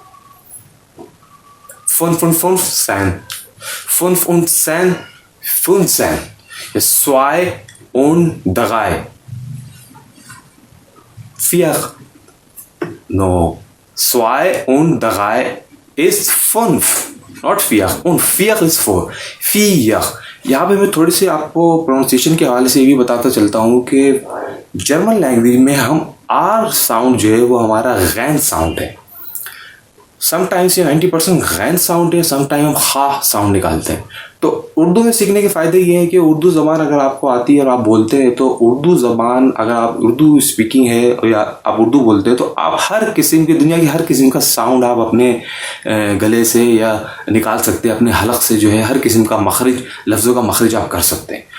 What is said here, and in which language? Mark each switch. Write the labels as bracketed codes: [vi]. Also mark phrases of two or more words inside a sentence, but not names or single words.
[de] 55 15 15, zwei und 3, 4, no, 2 und 3 ist 5, not 4, und 4 ist 4, 4। [hi] यहाँ पे मैं थोड़ी सी आपको प्रोनाउंसिएशन के हवाले से ये भी बताता चलता हूँ कि [en] German language [hi] में हम [en] R sound [hi] जो है वो हमारा गैन साउंड है। समटाइम्स ये 90% गैन साउंड है, समटाइम हम हा साउंड निकालते हैं। तो उर्दू में सीखने के फ़ायदे ये हैं कि उर्दू ज़बान अगर आपको आती है और आप बोलते हैं तो उर्दू ज़बान अगर आप उर्दू स्पीकिंग है या आप उर्दू बोलते हैं तो आप हर किस्म की दुनिया की हर किस्म का साउंड आप अपने गले से या निकाल सकते हैं, अपने हलक से जो है हर किस्म का मखरज लफ्ज़ों का मखरज आप कर सकते हैं।